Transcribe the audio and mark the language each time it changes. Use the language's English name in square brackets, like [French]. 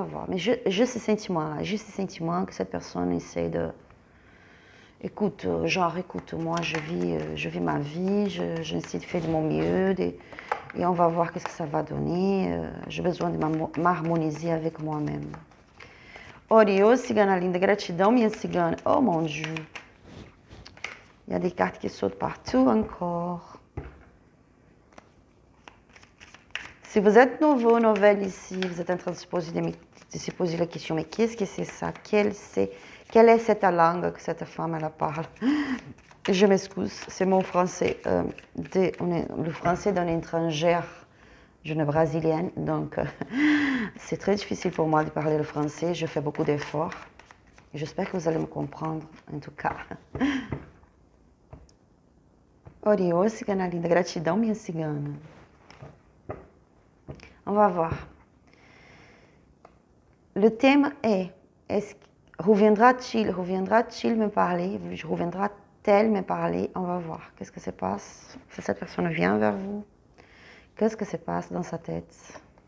[French] Mais j'ai ce sentiment-là, j'ai ce sentiment que cette personne essaie de... Écoute, moi, je vis ma vie, j'essaie de faire de mon mieux, et on va voir qu'est-ce que ça va donner. J'ai besoin de m'harmoniser avec moi-même. [Portuguese] Oriô, cigana linda, gratidão, minha cigana. [French] Oh mon Dieu. Il y a des cartes qui sautent partout encore. Si vous êtes nouveau, nouvelle ici, vous êtes en train de se poser la question, mais qu'est-ce que c'est ça? Quelle est cette langue que cette femme elle parle? Je m'excuse, c'est mon français, le français d'une étrangère, d'une brésilienne, donc c'est très difficile pour moi de parler le français, je fais beaucoup d'efforts. J'espère que vous allez me comprendre, en tout cas. [Portuguese] Oriô, cigana linda, gratidão, minha cigana. [French] On va voir. Le thème est reviendra-t-il me parler? Reviendra-t-elle me parler? On va voir. Qu'est-ce que se passe? Si cette personne vient vers vous, qu'est-ce que se passe dans sa tête?